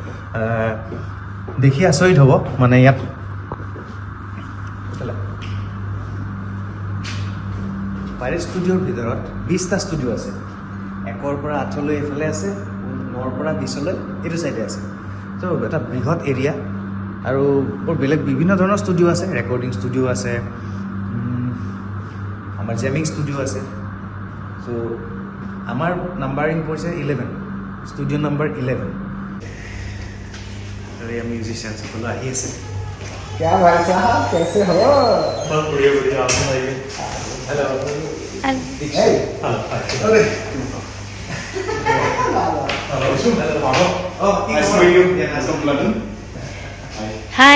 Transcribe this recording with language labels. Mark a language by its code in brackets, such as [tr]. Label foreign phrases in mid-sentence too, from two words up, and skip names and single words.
[as] দেখি আচৰিত হ'ব মানে ইয়াত [en] pirate studio' [as] ৰ ভিতৰত 20টা ষ্টুডিঅ' আছে 1ৰ পৰা 8লৈ এইফালে আছে 9ৰ পৰা 20লৈ এইটো চাইডে আছে তো এটা বৃহৎ এৰিয়া আৰু বৰ বেলেগ বিভিন্ন ধৰণৰ ষ্টুডিঅ' আছে [en] recording studio' [as] আছে আমাৰ [en] jamming studio' [as] আছে চ' আমাৰ নাম্বাৰিং পৰিছে 11 [en] studio number [as] 11 আৰু এই মিউজিচিয়ান সকলো আহি আছে [hi] क्या भाई साहब कैसे हो बहुत बढ़िया आप सुनाइए हेलो अरे [en] nice to meet you from London hi